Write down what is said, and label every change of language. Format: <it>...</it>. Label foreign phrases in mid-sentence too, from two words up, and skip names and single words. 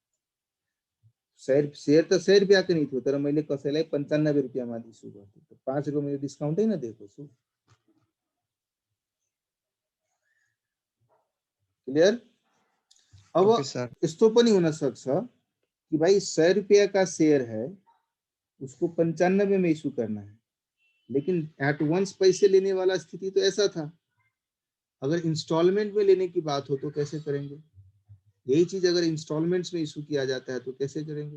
<ne>शेयर त 100 रुपैयाँको नै थियो, तर मैले कसैलाई 95 रुपैयाँमा इस्यु गर्छु, तो 5 रुपैयाँ मैले डिस्काउन्टै न दिएको छु। क्लियर?</ne> <hi>अब यस्तो पनि हुन सक्छ कि भाई 100 रुपया का शेयर है, उसको 95 में इशू करना है, लेकिन</hi> <en>at once</en> <hi>पैसे लेने वाला स्थिति तो ऐसा था, अगर इंस्टॉलमेंट में लेने की बात हो तो कैसे करेंगे? यही चीज अगर इंस्टॉलमेंट्स में इशू किया जाता है तो कैसे करेंगे?</hi>